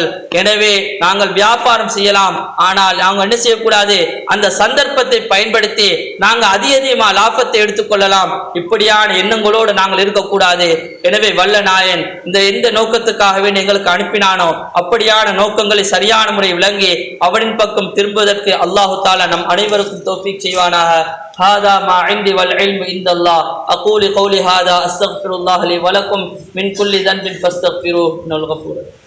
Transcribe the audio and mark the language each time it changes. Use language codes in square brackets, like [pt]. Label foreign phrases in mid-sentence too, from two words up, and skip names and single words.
[ta] எனவே நாங்கள் வியாபாரம் செய்யலாம், ஆனால் நாங்கள் என்ன செய்யக்கூடாது, அந்த சந்தர்ப்பத்தை பயன்படுத்தி நாங்கள் அதிகமாக லாபத்தை எடுத்துக்கொள்ளலாம். இப்படியான எண்ணங்களோடு நாங்கள் இருக்கக்கூடாது. எனவே வல்ல நாயன் எந்த நோக்கத்துக்காகவே எங்களுக்கு அனுப்பினானோ அப்படியான நோக்கங்களை சரியான முறை விளங்கி அவனின் பக்கம் திரும்புவதற்கு [ar] الله تعالى [ta] நம் அனைவருக்கும் தௌஃபீக் செய்வானாக. [ar] هذا ما عندي والعلم عند الله. أقول قولي هذا أستغفر الله لي ولكم من كل ذنب فاستغفروه إنه الغفور.